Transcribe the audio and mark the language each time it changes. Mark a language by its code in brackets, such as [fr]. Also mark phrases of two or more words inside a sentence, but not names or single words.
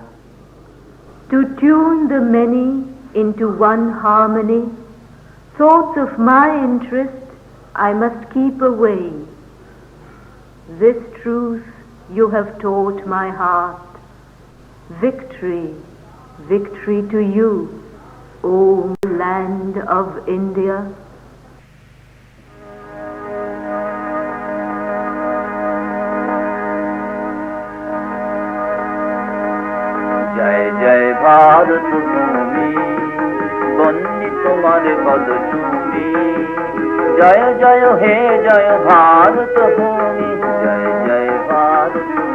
[en] To tune the many into one harmony, thoughts of my interest I must keep away. This truth you have taught my heart. Victory, victory to you, O land of India. [hi] जय जय भारत भूमि बन्नी तुम्हारे पद चूमी जय जय हे जय भारत भूमि जय जय भारत